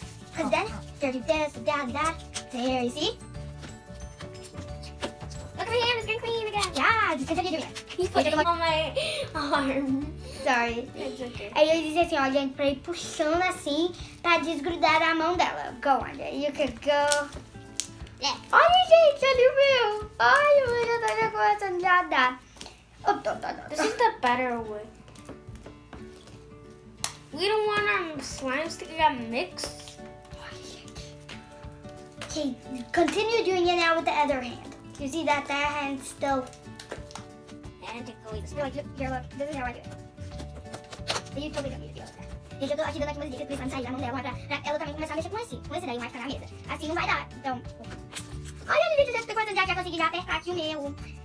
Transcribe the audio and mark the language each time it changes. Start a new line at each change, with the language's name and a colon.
English: Because then, here, do this, that. There, you see? Look at my hand, it's getting clean again. Yeah, just continue doing it. He's putting on my arm. Sorry. It's okay.
Portuguese: Aí eu disse assim, ó, gente, pra ir puxando assim, pra desgrudar a mão dela.
English: Go, Andrea. You can go. Yeah.
Portuguese: Olha, gente, olha o meu. Ai, o meu já tá começando a dar.
English: This is the better way. We don't want our slimes to get mixed. Okay, continue doing it now with the other hand. You see that hand's still... And to go this Here, look, this is how I do it. You totally don't need to do that.
Portuguese: Gente, eu tô aqui dando aqui umas dicas pra slime sair da mão dela, pra ela também começar a mexer com esse daí, mais ficar na mesa. Assim não vai dar, então... Olha, gente, já depois já consegui já apertar aqui o meu.